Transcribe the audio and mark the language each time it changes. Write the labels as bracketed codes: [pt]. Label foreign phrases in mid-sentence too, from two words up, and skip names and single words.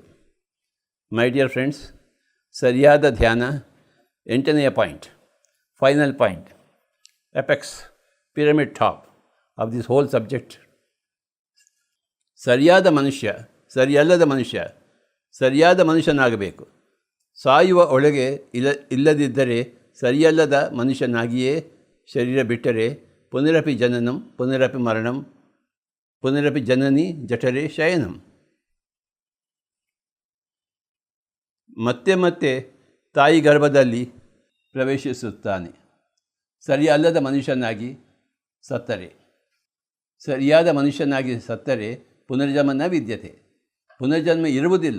[en] My dear friends, [kn] ಸರಿಯಾದ ಧ್ಯಾನ [en] 8ನೇ point, final point, apex, pyramid top of this whole subject. [kn] ಸರಿಯಾದ ಮನುಷ್ಯ, ಸರಿಯಲ್ಲದ ಮನುಷ್ಯ, ಸರಿಯಾದ ಮನುಷ್ಯನಾಗಬೇಕು. ಸಾಯುವ ಒಳಗೆ ಇಲ್ಲದಿದ್ದರೆ ಸರಿಯಲ್ಲದ ಮನುಷ್ಯನಾಗಿಯೇ ಶರೀರ ಬಿಟ್ಟರೆ [sa] ಪುನರಪಿ ಜನನಂ ಪುನರಪಿ ಮರಣಂ ಪುನರಪಿ ಜನನಿ ಜಠರೇ ಶಯನಂ. [kn] ಮತ್ತೆ ಮತ್ತೆ ತಾಯಿ ಗರ್ಭದಲ್ಲಿ ಪ್ರವೇಶಿಸುತ್ತಾನೆ. ಸರಿಯಲ್ಲದ ಮನುಷ್ಯನಾಗಿ ಸತ್ತರೆ, ಸರಿಯಾದ ಮನುಷ್ಯನಾಗಿ ಸತ್ತರೆ [sa] ಪುನರ್ಜನ್ಮ ನ ವಿದ್ಯತೆ, [kn] ಪುನರ್ಜನ್ಮ ಇರುವುದಿಲ್ಲ.